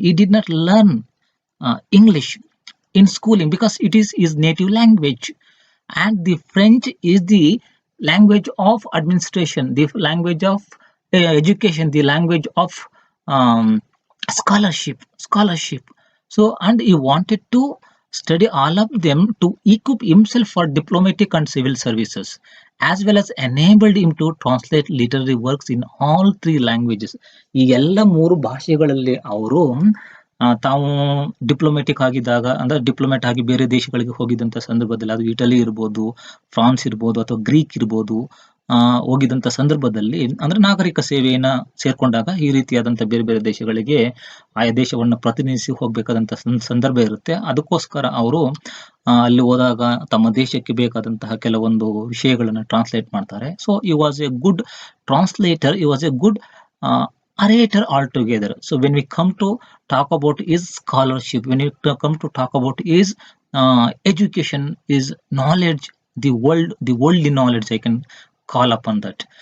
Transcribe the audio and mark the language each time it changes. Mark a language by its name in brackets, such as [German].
[English] He did not learn English in schooling because it is his native language, and the French is the language of administration, the language of education, the language of scholarship. So, and he wanted to study all of them to equip himself for diplomatic and civil services, as well as enabled him to translate literary works in all 3 languages. [Kannada] ಈ ಎಲ್ಲ 3 ಭಾಷೆಗಳಲ್ಲಿ ಅವರು ತಾವು diplomatic ಆಗಿದ್ದಾಗ, ಅಂದ್ರೆ Diplomat ಆಗಿ ಬೇರೆ ದೇಶಗಳಿಗೆ ಹೋಗಿದ್ದಂತ ಸಂದರ್ಭದಲ್ಲಿ, ಅದು ಇಟಲಿ ಇರ್ಬೋದು, ಫ್ರಾನ್ಸ್ ಇರ್ಬೋದು ಅಥವಾ ಗ್ರೀಕ್ ಇರ್ಬೋದು, ಹೋಗಿದಂತ ಸಂದರ್ಭದಲ್ಲಿ, ಅಂದ್ರೆ ನಾಗರಿಕ ಸೇವೆಯನ್ನ ಸೇರ್ಕೊಂಡಾಗ ಈ ರೀತಿಯಾದಂತ ಬೇರೆ ಬೇರೆ ದೇಶಗಳಿಗೆ ಆಯಾ ದೇಶವನ್ನ ಪ್ರತಿನಿಧಿಸಿ ಹೋಗ್ಬೇಕಾದಂತ ಸಂದರ್ಭ ಇರುತ್ತೆ. ಅದಕ್ಕೋಸ್ಕರ ಅವರು ಅಲ್ಲಿ ಹೋದಾಗ ತಮ್ಮ ದೇಶಕ್ಕೆ ಬೇಕಾದಂತಹ ಕೆಲವೊಂದು ವಿಷಯಗಳನ್ನ ಟ್ರಾನ್ಸ್ಲೇಟ್ ಮಾಡ್ತಾರೆ. [English] So he was a good translator, he was a good orator altogether. So when we come to talk about his scholarship, when we come to talk about his education, his knowledge, the worldly knowledge, I can call upon that.